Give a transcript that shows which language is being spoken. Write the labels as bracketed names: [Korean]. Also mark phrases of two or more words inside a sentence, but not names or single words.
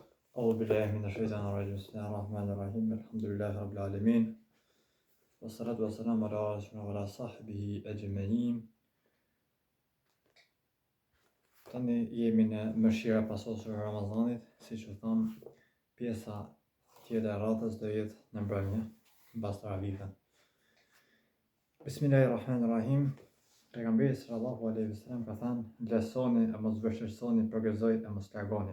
[Arabic] أعوذ بالله من الشيطان الرجيم بسم الله الرحمن الرحيم الحمد لله رب العالمين والصلاة والسلام على رسول الله وعلى صحبه أجمعين. [Albanian] Tani jemi në mëshira pasosur e Ramazanit, siç u tham, pjesa tjetër e radhës do jetë në mbrëmje, mbas taravive. Bismillahirrahmanirrahim. Pejgamberi [Arabic] صلى الله عليه وسلم [Albanian] ka thënë: "Lësoni e mos vështirësoni, progresoni e mos largoni."